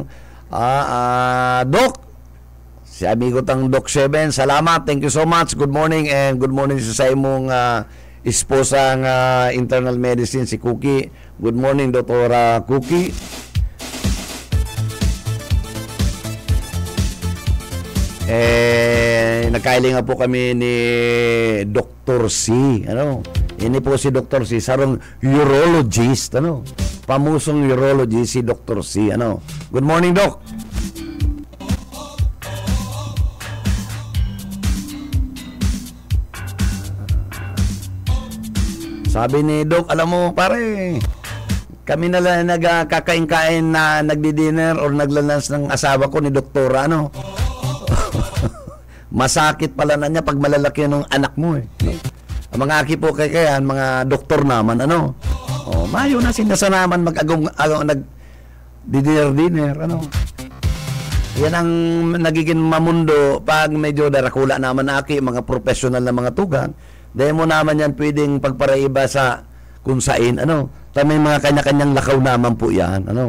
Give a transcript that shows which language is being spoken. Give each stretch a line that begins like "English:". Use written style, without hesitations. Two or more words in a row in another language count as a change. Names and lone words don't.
Bikol: Doc, si amigo tang Doc 7, salamat,
English: thank you so much. Good morning and good morning
Bikol: sa imong esposang
English: internal medicine,
Bikol: si Cookie.
English: Good morning, Dr. Cookie.
Bikol: Nagkailingan po kami ni Dr. C. Ini po si Dr. C, sarong urologist, pamusong urologist si Dr.
English: C, Good morning,
Filipino: Doc. Sabi ni Doc, alam mo, pare, kami na lang nagkakain-kain na nagdi-dinner or naglalans ng asawa ko ni Doktora, Masakit pala na niya pag malalaki ng anak mo,
Bikol: Ang mga aki po kaya mga doktor naman, mayo na sinasanaman nag-dinner, Yan ang nagiging mamundo pag medyo darakula naman aki, mga professional na mga tugang. Dahil mo naman yan pwedeng pagparaiba sa kung sain, May mga kanya-kanyang lakaw naman po yan,